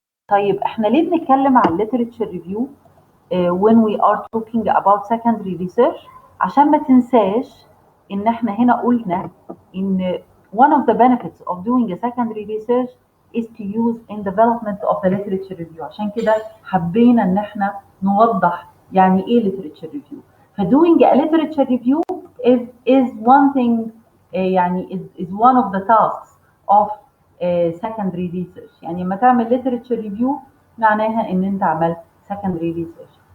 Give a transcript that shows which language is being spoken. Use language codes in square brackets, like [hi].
[ar] طيب احنا ليه بنتكلم عن [en] literature review when we are talking about secondary research؟ [ar] عشان ما تنساش ان احنا هنا قلنا ان [en] one of the benefits of doing a secondary research is to use in development of the literature review. [ar] عشان كده حبينا ان احنا نوضح يعني ايه literature review. [en] فdoing a literature review is one thing يعني is one of the tasks of secondary research. [ar] يعني لما تعمل literature review معناها ان انت عملت secondary research.